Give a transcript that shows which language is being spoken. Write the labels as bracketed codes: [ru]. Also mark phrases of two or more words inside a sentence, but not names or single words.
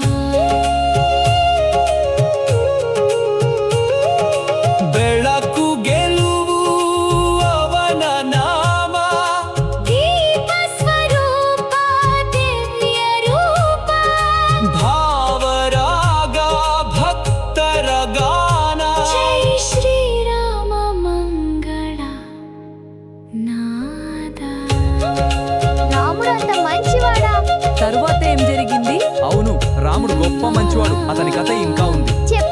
[kn] ಬೆಳಕು ಗೆಲುವು ಅವನ ನಾಮ ದೀಪ ಸ್ವರೂಪ ದಿವ್ಯ ರೂಪ ಭಾವರಾಗ ಭಕ್ತರ ಗಾನ ಜೈ ಶ್ರೀರಾಮ ಮಂಗಳ నాద [te] రాముడు అంత మంచివాడా? తరువాత ఏం జరిగింది? అవును, రాముడు గొప్ప మంచివాడు. అతని కథ ఇంకా ఉంది.